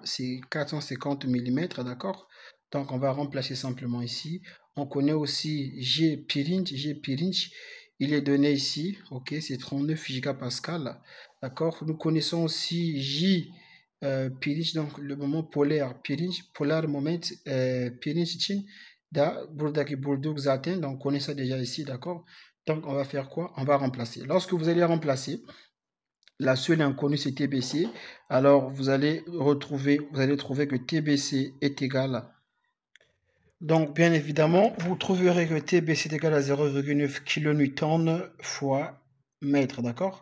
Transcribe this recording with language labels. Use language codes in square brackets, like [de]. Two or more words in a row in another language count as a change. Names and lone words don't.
[fr] C'est 450 mm. D'accord? Donc on va remplacer simplement ici. On connaît aussi G Pirinch. G Pirinch, il est donné ici. Ok? C'est 39 gigapascal. D'accord? Nous connaissons aussi J. Pirinç, donc le moment polaire [tr] pirinç polar moment pirinç için da buradaki bulduk zaten, [fr] donc on connaît ça déjà ici, d'accord? Donc on va faire quoi? On va remplacer. Lorsque vous allez remplacer, la seule inconnue c'est TBC. Alors vous allez trouver que TBC est égal à... Donc bien évidemment, vous trouverez que TBC est égal à 0,9 kN fois mètre, d'accord?